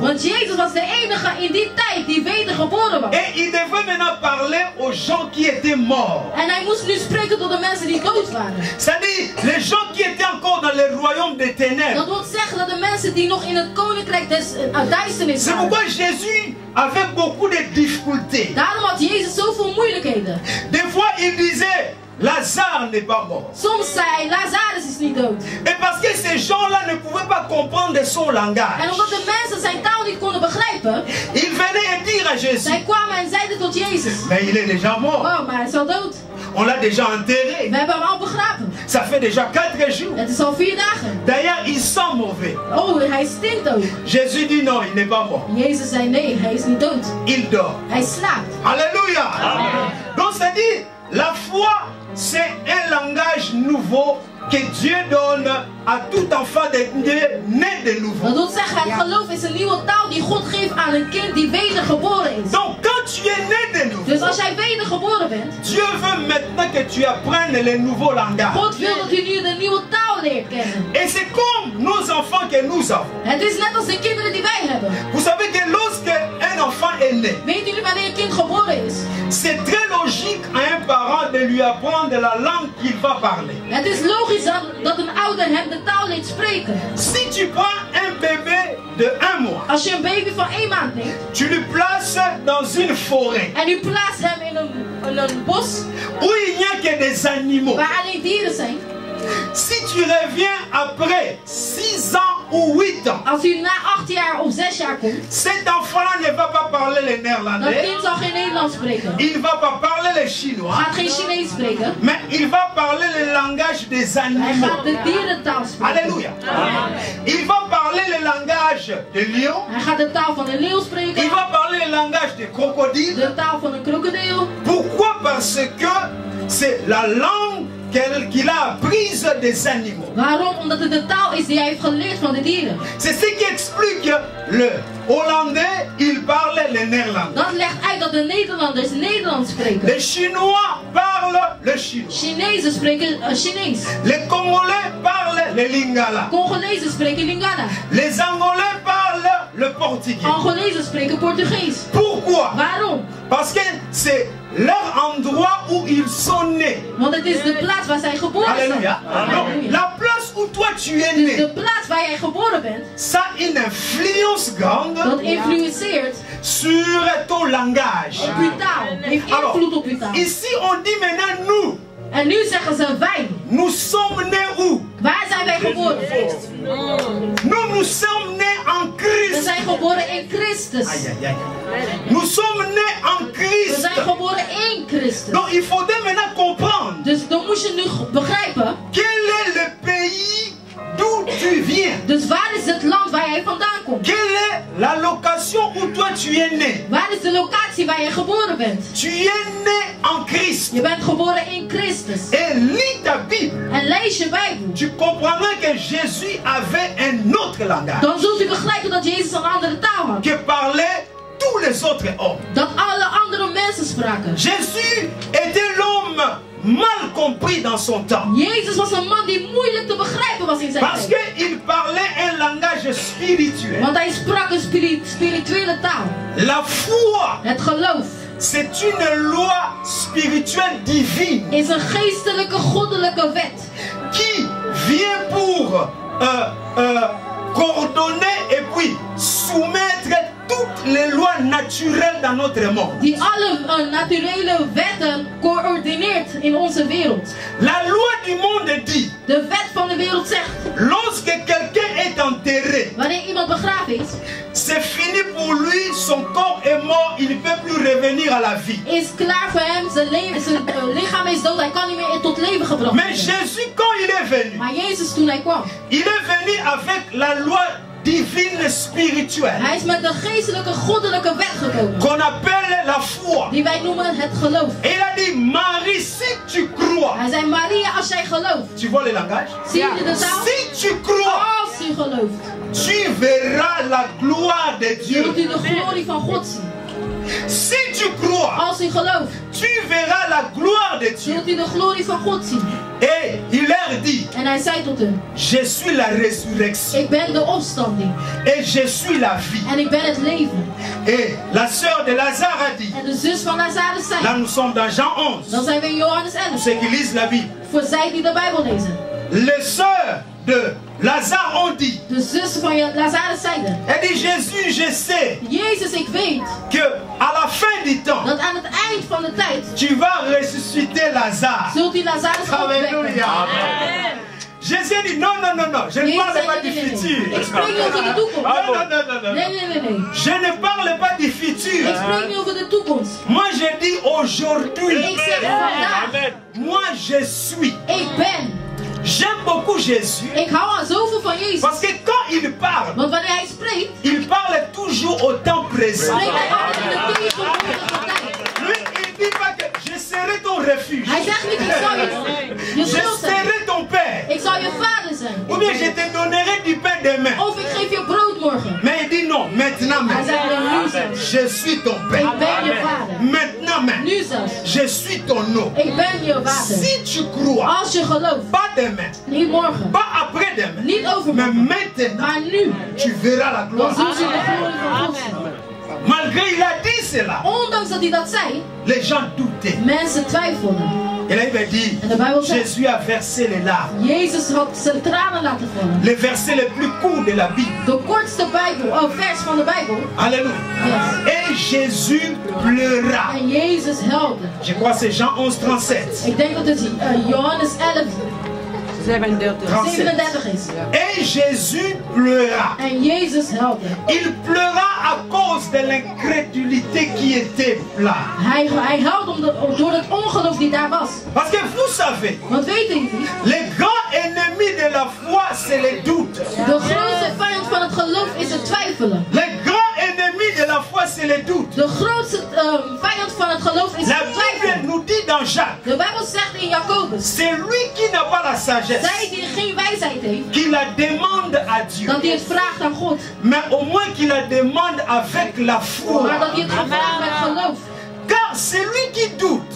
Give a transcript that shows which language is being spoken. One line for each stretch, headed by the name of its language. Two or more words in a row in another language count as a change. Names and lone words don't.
Dutch: Want Jezus was de enige in die tijd die wedergeboren was.
French: Et il devait maintenant parler aux gens qui étaient morts.
Dutch: En hij moest nu spreken tot de mensen die dood waren.
French: C'est-à-dire les gens qui étaient encore dans le royaume des ténèbres.
Dutch: Dat wil zeggen dat de mensen die nog in het koninkrijk des duisternis
French: C'est
Dutch: waren.
French: pourquoi Jésus avait beaucoup de difficultés.
Dutch: Daarom had Jezus zoveel moeilijkheden.
French: Des fois, il disait, Lazare n'est pas mort.
Dutch: Soms zei hij, Lazarus is niet dood.
French: Et parce que ces gens-là ne pouvaient pas comprendre son
Dutch: En
French: langage,
Dutch: omdat de mensen zijn taal niet konden begrijpen,
French: ils venaient et dire à Jésus,
Dutch: zij kwamen en zeiden tot Jezus,
French: mais il est déjà mort.
Dutch: oh, maar hij is al dood.
French: On l'a déjà enterré.
Dutch: We hebben hem al begraven.
French: Ça fait déjà 4 jours.
Dutch: Het is al 4 dagen.
French: D'ailleurs, il sent mauvais.
Dutch: Oh, hij stinkt ook.
French: Jésus dit non, il n'est pas mort.
Dutch: Jezus zei nee, hij is niet dood.
French: Il dort.
Dutch: Hij slaapt.
French: Alléluia. Donc, c'est-à-dire, la foi, c'est un langage nouveau que Dieu donne à tout enfant né de nouveau.
Dutch: Dat wil zeggen, het geloof is een nieuwe taal die God geeft aan een kind die wedergeboren is.
French: Donc, quand tu es né de nouveau,
Dutch: Dus als jij wedergeboren bent,
French: Dieu veut maintenant que tu apprennes le nouveau langage.
Dutch: God wil dat u nu de nieuwe taal leert kennen.
French: Et c'est comme nos enfants que nous avons.
Dutch: Het is net als de kinderen die wij hebben.
French: Vous savez que lorsque un enfant est né,
Dutch: Weet jullie wanneer een kind geboren is?
French: c'est très logique à un parent de lui apprendre la langue qu'il va parler.
Dutch: Het is logisch dat een ouder hem de taal leert spreken.
French: Si tu prends un bébé de 1 mois,
Dutch: Als je een baby van 1 maand neemt
French: tu le places dans une forêt
Dutch: en u plaatst hem in een bos
French: où il n'y a que des animaux.
Dutch: waar alleen dieren zijn.
French: Si tu reviens après 6 ans ou 8 ans,
Dutch: Als u na 8 jaar of 6 jaar komt,
French: cet enfant ne va pas parler le
Dutch: dat
French: néerlandais,
Dutch: kind zal geen Nederlands spreken.
French: il va pas parler le chinois,
Dutch: Gaat geen Chinees spreken.
French: mais il va parler le langage des
Dutch: Hij
French: animaux.
Dutch: gaat de dierentaal spreken.
French: Alléluia. Il va parler le langage des lions,
Dutch: Hij gaat de taal van een leeuw
French: il
Dutch: spreken.
French: va parler le langage des crocodiles.
Dutch: De taal van een krokodil.
French: Pourquoi? Parce que c'est la langue qu'il a apprise des animaux.
Dutch: Waarom? Omdat het de taal is die hij heeft geleerd van de dieren.
French: C'est ce qui explique le Hollandais, il parle le néerlandais.
Dutch: Dat legt uit dat de Nederlanders Nederlands spreken.
French: Les Chinois parlent le chinois.
Dutch: Chinezen spreken Chinees.
French: Les Congolais parlent le lingala.
Dutch: Congolezen spreken Lingala.
French: Les Angolais parlent le portugais.
Dutch: Angolezen spreken Portugees.
French: Pourquoi?
Dutch: Waarom?
French: Parce que c'est leur endroit où ils sont nés.
Dutch: Want het is de plaats waar zij geboren zijn.
French: Alléluia. Donc, la place où toi tu es
Dutch: Dus
French: né,
Dutch: de plaats waar jij geboren bent,
French: ça a une influence grande
Dutch: dat influenceert
French: sur ton langage.
Dutch: op uw taal. Heeft invloed op uw taal.
French: Ici on dit maintenant nous.
Dutch: En nu zeggen ze wij.
French: Nous sommes nés où?
Dutch: Waar zijn wij geboren?
French: Nous sommes nés en
Dutch: We
French: Christ.
Dutch: zijn geboren in Christus.
French: Aïe, aïe, aïe. Nous sommes nés en
Dutch: We
French: Christ.
Dutch: zijn geboren in Christus.
French: Donc il faudrait maintenant comprendre
Dutch: Dus dan moet je nu begrijpen.
French: quel est le pays d'où tu viens.
Dutch: Dus waar is het land waar jij vandaan komt?
French: Quelle est la location où toi tu es né?
Dutch: Waar is de locatie waar je geboren bent?
French: Tu es né en Christ.
Dutch: Je bent geboren in Christus.
French: Et lis ta Bible.
Dutch: En lees je Bijbel.
French: Tu comprendras que Jésus avait un autre langage
Dutch: Dan zult u begrijpen dat Jezus een andere taal had.
French: que parlaient tous les autres hommes.
Dutch: Dat alle andere mensen spraken.
French: Jésus était l'homme mal compris dans son temps.
Dutch: Jezus was een man die moeilijk te begrijpen was in zijn
French: Parce
Dutch: tijd.
French: qu'il parlait un langage spirituel.
Dutch: Want hij sprak een spirituele taal.
French: La foi,
Dutch: Het geloof
French: c'est une loi spirituelle divine
Dutch: is een geestelijke, goddelijke wet.
French: qui vient pour coordonner et puis soumettre toutes les lois naturelles dans notre monde.
Dutch: Die alle naturele wetten coördineert in onze wereld.
French: La loi du monde dit,
Dutch: De wet van de wereld zegt,
French: lorsque quelqu'un est enterré,
Dutch: wanneer iemand begraven is,
French: c'est fini pour lui, son corps est mort, il ne peut plus revenir à la vie.
Dutch: is klaar voor hem, zijn lichaam is dood, hij kan niet meer tot leven gebracht
French: Mais
Dutch: worden.
French: Jésus, quand il est venu,
Dutch: Maar Jezus toen hij kwam,
French: il est venu avec la loi divine spirituelle
Dutch: hij is met de geestelijke, goddelijke wet gekomen.
French: qu'on appelle la foi.
Dutch: Die wij noemen het geloof.
French: Et il a dit, Marie, si tu crois,
Dutch: Hij zei, Maria, als jij gelooft.
French: tu vois le langage?
Dutch: Zie je de taal?
French: Si tu crois,
Dutch: Als u gelooft,
French: tu verras la gloire de
Dutch: zult
French: Dieu.
Dutch: u de glorie van God zien.
French: Si tu crois,
Dutch: Als u gelooft,
French: tu verras la gloire de Dieu.
Dutch: zult u de glorie van God zien.
French: Et il leur dit,
Dutch: En hij zei tot hen,
French: je suis la résurrection
Dutch: ik ben de opstanding.
French: et je suis la vie.
Dutch: En ik ben het leven.
French: Et la sœur de Lazare a dit,
Dutch: En de zus van Lazarus
French: là
Dutch: zei,
French: nous sommes dans Jean 11,
Dutch: dan zijn we in Johannes
French: pour
Dutch: 11.
French: ceux qui lisent la Bible.
Dutch: Voor zij die de Bijbel lezen.
French: Les sœurs de Lazare ont dit,
Dutch: De zus van Lazarus zeiden,
French: elle dit, Jésus, je sais
Dutch: Jezus, ik weet
French: que à la fin du temps,
Dutch: dat aan het eind van de tijd
French: tu vas ressusciter Lazare.
Dutch: zult u Lazarus opwekken.
French: Alléluia. Jésus a dit, non, non, non, non, je ne
Dutch: Jezus
French: parle
Dutch: zei,
French: pas du
Dutch: nee, nee, nee.
French: futur.
Dutch: Ik spreek niet over de toekomst.
French: Non, non, non, non, non.
Dutch: Nee, nee, nee, nee.
French: Je ne parle pas du futur.
Dutch: Ik spreek niet over de toekomst.
French: Moi, je dis aujourd'hui.
Dutch: Ik zeg vandaag,
French: Moi, je suis.
Dutch: ik ben.
French: J'aime beaucoup Jésus.
Dutch: Ik hou al zoveel van Jezus.
French: Parce que quand il parle,
Dutch: Want wanneer hij spreekt,
French: il parle toujours au temps présent.
Dutch: spreekt hij altijd in de tegenwoordige tijd.
French: Lui, il dit pas que je serai ton refuge.
Dutch: Hij zegt niet, ik zal je
French: Je
Dutch: schild zijn.
French: serai ton père.
Dutch: Ik zal je vader zijn.
French: Ou bien je te donnerai du pain demain.
Dutch: Of ik geef je brood morgen.
French: Mais il dit non, maintenant
Dutch: Hij
French: même.
Dutch: zegt, nee, nu zelfs.
French: Je suis ton père.
Dutch: Ik ben je vader.
French: Maintenant même.
Dutch: Nu zelfs.
French: Je suis ton nom.
Dutch: Ik ben je vader.
French: Si tu crois,
Dutch: Als je gelooft,
French: pas demain,
Dutch: niet morgen,
French: pas après demain,
Dutch: niet
French: mais
Dutch: overmorgen,
French: maintenant,
Dutch: maar nu,
French: tu verras la
Dutch: dan
French: gloire.
Dutch: zult je de glorie van God zien.
French: Malgré il a dit cela,
Dutch: Ondanks dat hij dat zei,
French: les gens doutaient.
Dutch: mensen twijfelden.
French: Et là il va dire,
Dutch: En de Bijbel zegt,
French: Jésus a versé les larmes.
Dutch: Jezus had zijn tranen laten vallen.
French: Le verset le plus court de la Bible.
Dutch: De kortste vers van de Bijbel.
French: Alléluia. Yes. Et Jésus pleura.
Dutch: En Jezus huilde.
French: Je crois que c'est Jean 11, 37.
Dutch: Ik denk dat het Johannes 11, 37. 37 is.
French: Et Jésus pleura.
Dutch: En Jezus huilde.
French: Il pleura à cause de l'incrédulité qui était là.
Dutch: Hij huilde door het ongeloof die daar was.
French: Parce que vous savez,
Dutch: Want weten jullie,
French: le grand ennemi de la foi, c'est le doute.
Dutch: de grootste vijand van het geloof is het twijfelen.
French: Le grand ennemi de la foi, c'est le doute.
Dutch: De grootste vijand van het geloof is
French: La
Dutch: het
French: Bible
Dutch: twijfelen.
French: nous dit dans Jacques,
Dutch: De Bijbel zegt in Jacobus,
French: c'est lui qui n'a pas la sagesse,
Dutch: zij die geen wijsheid heeft,
French: qui la demande à Dieu.
Dutch: dat hij het vraagt aan God.
French: Mais au moins qu'il la demande avec la foi.
Dutch: Maar dat hij het vraagt met geloof.
French: Car celui qui doute,